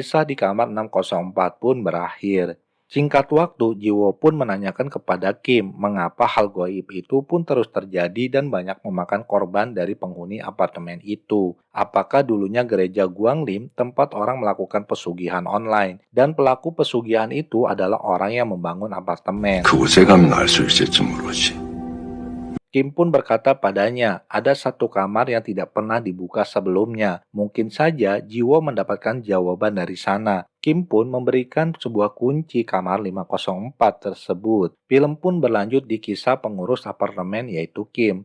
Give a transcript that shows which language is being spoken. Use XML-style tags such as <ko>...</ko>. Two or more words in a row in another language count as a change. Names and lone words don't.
<id>Kisah di kamar 604 pun berakhir. Singkat waktu, Jiwo pun menanyakan kepada Kim mengapa hal goib itu pun terus terjadi dan banyak memakan korban dari penghuni apartemen itu. Apakah dulunya gereja Guanglim tempat orang melakukan pesugihan online dan pelaku pesugihan itu adalah orang yang membangun apartemen?</id> <ko>그 우세감이 날 수 있을지 모르지.</ko> <id>Kim pun berkata padanya, ada satu kamar yang tidak pernah dibuka sebelumnya. Mungkin saja Jiwo mendapatkan jawaban dari sana. Kim pun memberikan sebuah kunci kamar 504 tersebut. Film pun berlanjut di kisah pengurus apartemen yaitu Kim.</id>